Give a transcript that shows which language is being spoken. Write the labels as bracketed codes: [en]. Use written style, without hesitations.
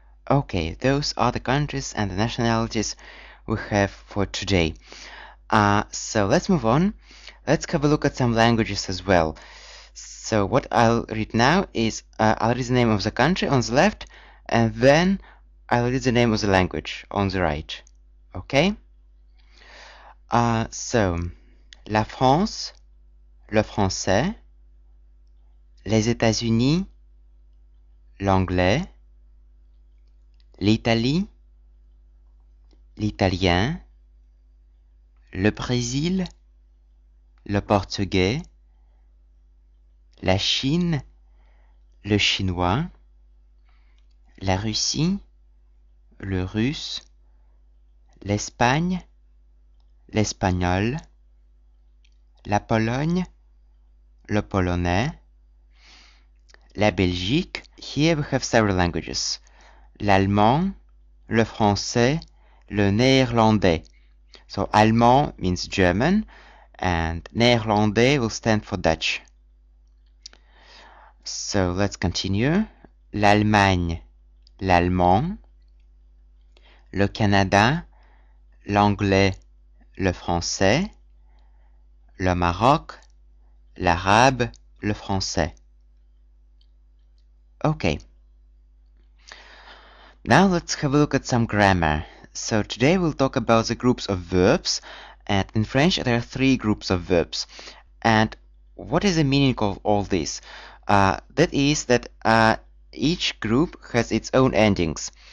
[en] Okay, those are the countries and the nationalities we have for today. So let's move on. Let's have a look at some languages as well. So what I'll read now is I'll read the name of the country on the left, and then I'll read the name of the language on the right. Okay? [fr] So, la France, le français. Les États-Unis, l'anglais. L'Italie, l'italien. Le Brésil, le portugais. La Chine, le chinois. La Russie, le russe. L'Espagne, l'espagnol. La Pologne, le polonais. [en] La Belgique, here we have several languages. [fr] L'allemand, le français, le néerlandais. [en] So allemand means German, and néerlandais will stand for Dutch. So let's continue. [fr] L'Allemagne, l'allemand. Le Canada, l'anglais, le français. Le Maroc, l'arabe, le français. [en] Okay. Now let's have a look at some grammar. So today we'll talk about the groups of verbs, and in French there are 3 groups of verbs. And what is the meaning of all this? That is that each group has its own endings.